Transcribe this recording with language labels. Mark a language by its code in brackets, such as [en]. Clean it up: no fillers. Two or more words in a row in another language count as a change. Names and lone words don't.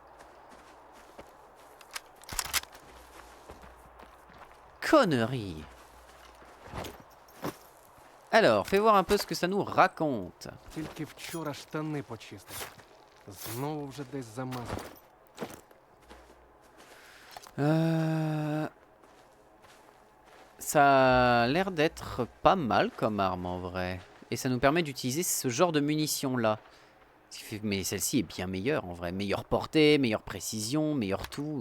[fr] Connerie. Alors, fais voir un peu ce que ça nous raconte. [uk] Тільки вчора штани почистив. Знову вже десь замазав. [fr] Ça a l'air d'être pas mal comme arme en vrai. Et ça nous permet d'utiliser ce genre de munitions là. Mais celle-ci est bien meilleure en vrai. Meilleure portée, meilleure précision, meilleur tout.